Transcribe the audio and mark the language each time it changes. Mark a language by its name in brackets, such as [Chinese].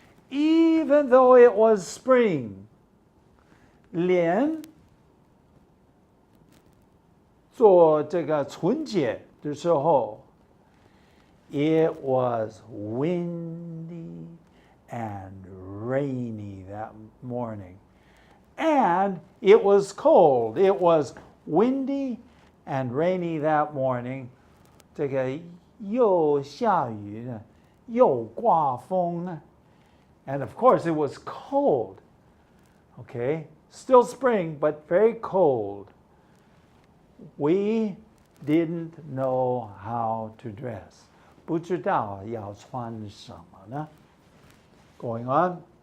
[English] Even though it was spring, [Chinese] 连做这个春节的时候 [English] it was windy and rainy that morning. And it was cold. It was windy and rainy that morning. [Chinese] 这个又下雨呢，又刮风呢。 [English] And of course it was cold. Okay, still spring, but very cold. We didn't know how to dress. [Chinese] 不知道要穿什么呢？ [English] Going on.